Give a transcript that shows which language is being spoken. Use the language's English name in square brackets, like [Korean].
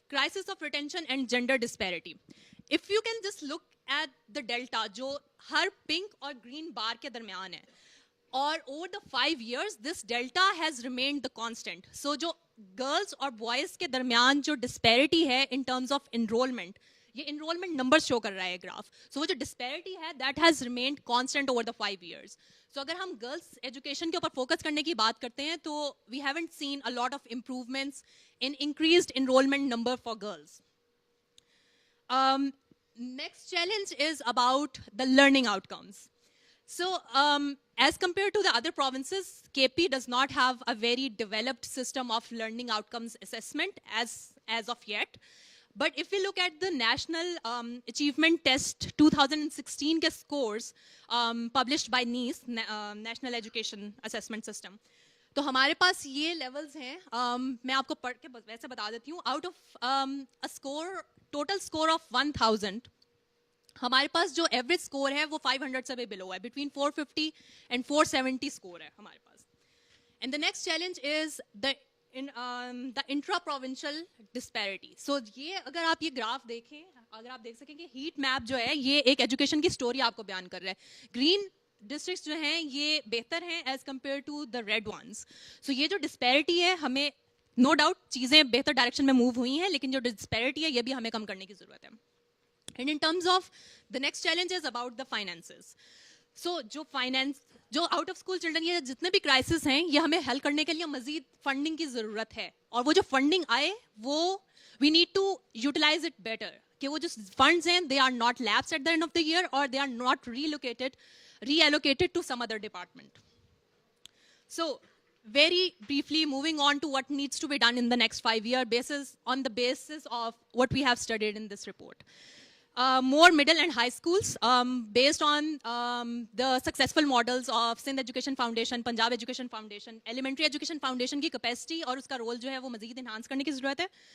[English] Crisis of retention and gender disparity. If you can just look at the delta, [Urdu] जो हर pink और green bar के दरमियान है, [English] और over the 5 years, this delta has remained the constant. [Urdu] So जो girls और boys के दरमियान जो disparity है [English] in terms of enrollment, [Urdu] یہ انرولمنٹ نمبر شو کر رہا ہے گراف. سو وہ جو ڈسپیرٹی ہے [English] That has remained constant over the 5 years. [Urdu] سو اگر ہم گرلس ایجوکیشن کے اوپر فوکس کرنے کی بات کرتے ہیں تو [English] We haven't seen a lot of improvements in increased enrolment number for girls. Next challenge is about the learning outcomes. So as compared to the other provinces, KP does not have a very developed system of learning outcomes assessment as of yet. But if we look at the National Achievement Test 2016 ke scores published by NEAS, National Education Assessment System, [Urdu] تو ہمارے پاس یہ levels ہیں. میں آپ کو پڑھ کے ویسے بتا دیتی ہوں. Out of total score of 1000 ہمارے پاس جو ایوریج اسکور ہے وہ 500 سے بھی بلو ہے. بٹوین 450 اینڈ 470 اسکور ہے ہمارے پاس. [English] And the next challenge is the intra provincial disparity. [Urdu] سو یہ اگر آپ یہ گراف دیکھیں, اگر آپ دیکھ سکیں کہ ہیٹ میپ جو ہے یہ ایک ایجوکیشن کی اسٹوری آپ کو بیان کر رہا ہے. گرین ڈسٹرکٹس جو ہیں یہ بہتر ہیں [English] As compare to the red ones. [Urdu] سو یہ جو ڈسپیرٹی ہے ہمیں نو ڈاؤٹ چیزیں بہتر ڈائریکشن میں موو ہوئی ہیں, لیکن جو ڈسپیرٹی ہے یہ بھی ہمیں کم کرنے کی ضرورت ہے. [English] And in terms of the next challenge is about the finances. [Urdu] سو جو آؤٹ آف اسکول چلڈرن یہ جتنے بھی کرائسس ہیں یہ ہمیں حل کرنے کے لیے مزید فنڈنگ کی ضرورت ہے. اور وہ جو فنڈنگ آئے وہ we need to utilise it better, کہ وہ جو فنڈز ہیں [English] they are not lapse at the end of the year [Urdu] اور [English] They are not reallocated to some other department. So very briefly moving on to what needs to be done in the next 5 years on the basis of what we have studied in this report. More middle and high schools based on the successful models of Sindh Education Foundation, Punjab Education Foundation, Elementary Education Foundation [Urdu] کی capacity اور اس کا role جو ہے وہ مزید enhance کرنے کی ضرورت ہے.